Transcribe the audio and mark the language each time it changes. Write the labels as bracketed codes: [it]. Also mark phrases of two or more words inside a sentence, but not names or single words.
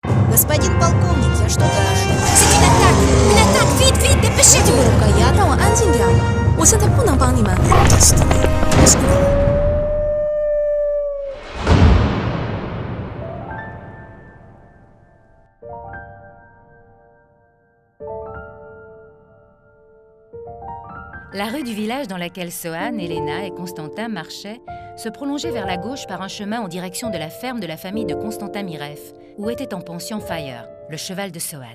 [ru] Господин полковник, я что-то ошиблась. [fr] C'est une attaque! Vite, vite, dépêchez-vous! [zh] 这个呀，让我安静点。我现在不能帮你们。 [en] Destiny. Let's go. [fr] La rue du village dans laquelle Sohan, Elena et Constantin marchaient se prolongeait vers la gauche par un chemin en direction de la ferme de la famille de Constantin Miref, où était en pension Fire, le cheval de Sohan.